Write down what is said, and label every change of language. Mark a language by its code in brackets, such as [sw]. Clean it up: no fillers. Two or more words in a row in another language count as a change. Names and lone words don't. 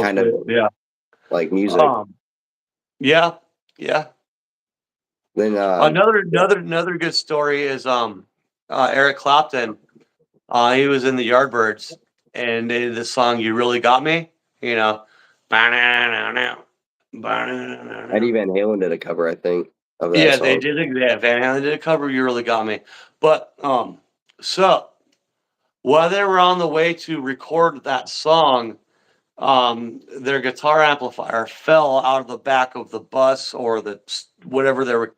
[en] almost. kind of Yeah. like music. Um. Yeah. Yeah. Then Another yeah, another another good story is Eric Clapton. He was in the Yardbirds, and they did the song "You Really Got Me." You know, ba-na-na-na, Eddie ba-na-na-na. Van Halen did a cover I think of that Yeah, they song. did. Yeah, Van Halen did a cover. You really got me. But so while they were on the way to record that song, their guitar amplifier fell out of the back of the bus or whatever they were.